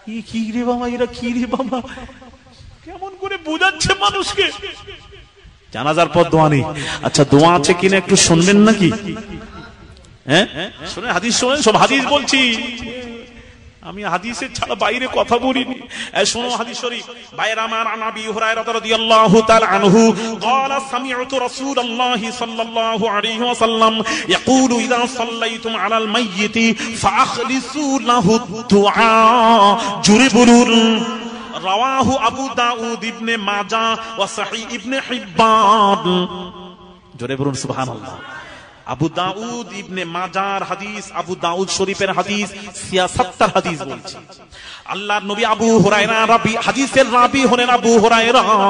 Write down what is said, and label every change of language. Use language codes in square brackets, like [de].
[bn] কি রে বাবা, এরা কি রে বাবা, কেমন করে বোঝাচ্ছে মানুষকে? জানাজার পর দোয়া নেই। আচ্ছা দোয়া আছে কিনা একটু শুনবেন নাকি? হ্যাঁ শুনে হাদিস শোনেন, সব হাদিস বলছি আমি, হাদিসের ছাড়া বাইরে কথা বলিনি। শোনো হাদিস শরীফ। বাইরা আমার নবী হুরায়রা রাদিয়াল্লাহু তাআলা আনহু [ar] قال سمعت رسول الله صلى الله عليه وسلم يقول اذا صليتم على الميت فاخلصوا له الدعاء। [bn] জোরে বলুন। রাওয়াহু আবু দাউদ ইবনে মাজাহ ওয়া সহিহ ইবনে হিব্বান। জোরে বলুন সুবহানাল্লাহ। আবু দাউদ ইবনে মাজার হাদিস, আবু দাউদ শরীফের হাদিস, ৭৬ হাদিস বলছি। আল্লাহর নবী আবু হুরায়রা রাবি, হাদিসের রাবি হলেন আবু হুরায়রা।